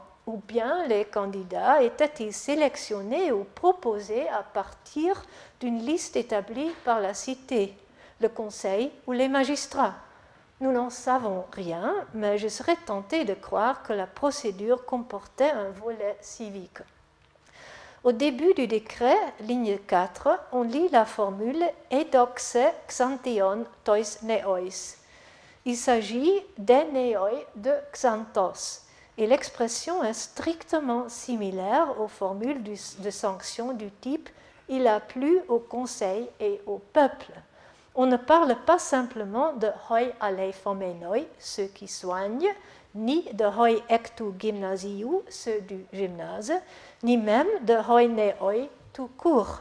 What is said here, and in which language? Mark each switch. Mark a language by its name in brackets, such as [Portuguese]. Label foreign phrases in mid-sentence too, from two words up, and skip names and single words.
[French] Ou bien les candidats étaient-ils sélectionnés ou proposés à partir d'une liste établie par la cité, le conseil ou les magistrats? Nous n'en savons rien, mais je serais tenté de croire que la procédure comportait un volet civique. Au début du décret, ligne 4, on lit la formule « [Greek] ἔδοξε Ξανθίων τοῖς νέοις ». [French] Il s'agit des néoi de Xanthos, et l'expression est strictement similaire aux formules de sanction du type « Il a plu au conseil et au peuple ». On ne parle pas simplement de « [Greek] οἱ ἀλειφόμενοι [French] », ceux qui soignent, ni de « [Greek] οἱ ἐκ τοῦ γυμνασίου [French] », ceux du gymnase, ni même de [Greek] οἱ νέοι [French] tout court.